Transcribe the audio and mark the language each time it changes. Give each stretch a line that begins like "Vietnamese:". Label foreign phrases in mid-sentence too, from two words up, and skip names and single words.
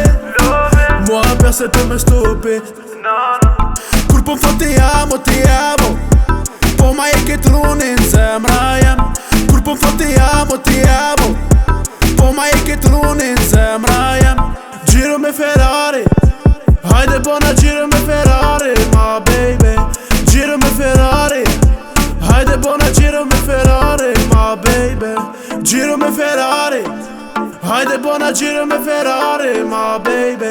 French: Moi personne peut me stopper.
Albanian: Kur po m'thot
Italian: ti amo,
Albanian: po ma e ke trunin zemra jem. Kur po m'thot
Italian: ti amo,
Albanian: po ma e ke trunin zemra jem. Giro me Ferrari, haide bona giro me Ferrari,
English: my baby.
Albanian: Giro me Ferrari, haide bona giro me Ferrari,
English: my baby.
Albanian: Giro me Ferrari, haide bona giro me Ferrari,
English: my baby.